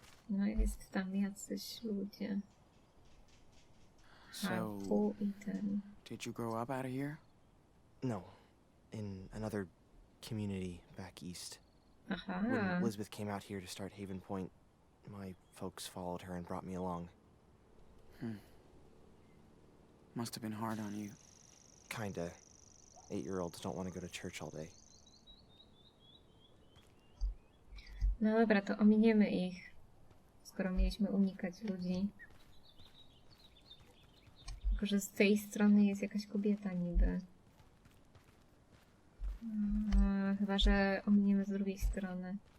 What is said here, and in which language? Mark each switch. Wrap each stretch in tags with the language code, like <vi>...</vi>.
<pl>No jest tam jacyś ludzie.</pl> <en>So,</en> <pl>Haku i ten.</pl> <en>did you grow up out of here? No, in another community back east. Aha. When Elizabeth came out here to start Haven Point, my folks followed her and brought me along. Must have been hard on you. Kinda. 8-year-olds don't want to go to church all day.</en> <pl>No dobra, to ominiemy ich, skoro mieliśmy unikać ludzi. Tylko, że z tej strony jest jakaś kobieta niby. Chyba, że ominiemy z drugiej strony.</pl>